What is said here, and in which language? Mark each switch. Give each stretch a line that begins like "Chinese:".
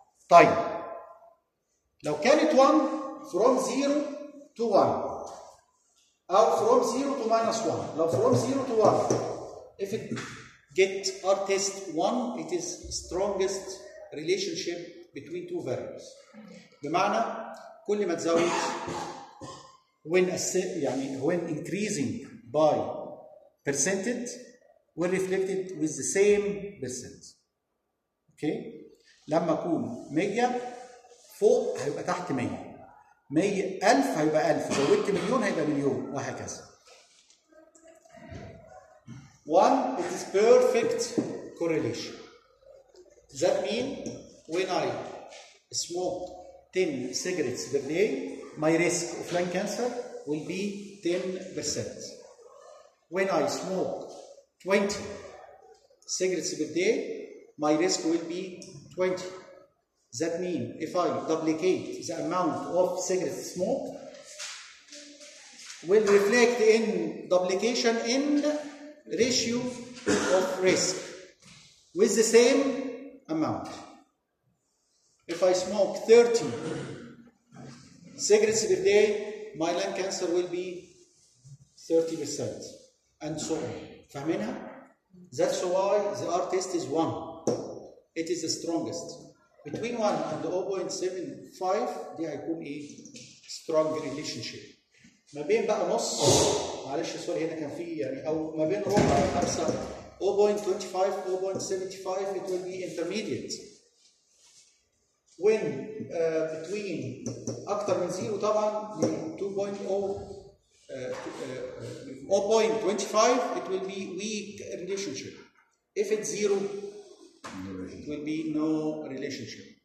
Arabic: طيب لو كانت
English: 1 from 0 to 1 أو from 0 to minus 1، لو from 0 to 1 if it get or test 1 it is strongest relationship between two variables.
Arabic: بمعنى كل ما تزود
English: when يعني when increasing by percentage will reflected with the same percent.
Arabic: اوكي لما اكون 100 فوق هيبقى تحت 100، 100,000 هيبقى 1000، زودت مليون هيبقى مليون وهكذا.
English: One it is perfect correlation. Does that mean when I smoke 10 cigarettes per day my risk of lung cancer will be 10%. When I smoke 20 cigarettes per day my risk will be 20. That means if I duplicate the amount of cigarettes smoked will reflect in duplication in ratio of risk with the same amount. If I smoke 30 cigarettes per day, my lung cancer will be 30%. And so on.
Arabic: فهمينها؟
English: That's why the R-test is 1. It is the strongest. Between 1 and 0.75,
Arabic: دي هيكون
English: a strong relationship.
Arabic: ما بين بقى نص، معلش سوري هنا كان في يعني، أو ما بين ربع وخمسة، 0.25, 0.75,
English: it will be intermediate. When between
Arabic: أكثر من 0 طبعا
English: 2.0 0.25 it will be weak relationship. If it's zero, it will be no relationship.